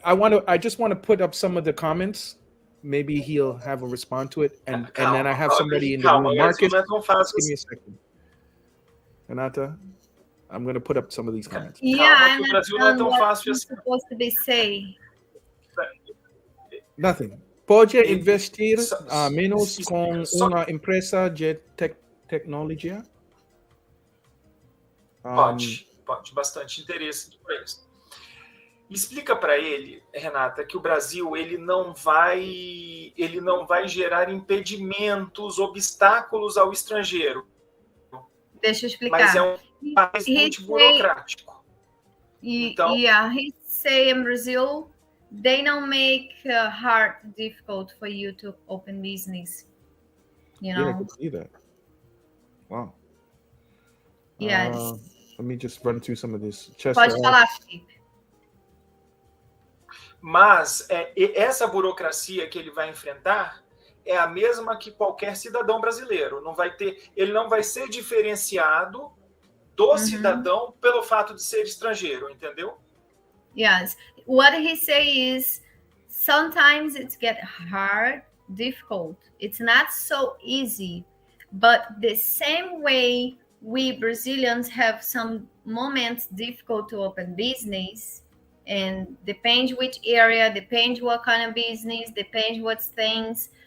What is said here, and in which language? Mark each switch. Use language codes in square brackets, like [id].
[en] I just want to put up some of the comments. Maybe he'll have a response to it, and then I have somebody in the room. Marcus, give me a second. Renata, I'm going to put up some of these comments. I'm not sure what you're supposed to be saying. Nothing. [pt] Pode investir menos com uma empresa de tecnologia? Pode, bastante interesse por isso. Explica para ele, Renata, que o Brasil ele não vai gerar impedimentos, obstáculos ao estrangeiro. Deixa eu explicar. Mas é um país muito burocrático. [en] Então, he say in Brazil, they don't make hard difficult for you to open business. You know. Yeah, I can see that. Wow. Yes. Let me just run through some of this. [pt] Pode falar, Felipe. Mas essa burocracia que ele vai enfrentar é a mesma que qualquer cidadão brasileiro. Ele não vai ser diferenciado do cidadão pelo fato de ser estrangeiro, entendeu? [en] Yes. What he say is sometimes it gets hard, difficult. It's not so easy, but the same way we Brazilians have some moments difficult to open business. And depends which area, depends what kind of business, depends what things.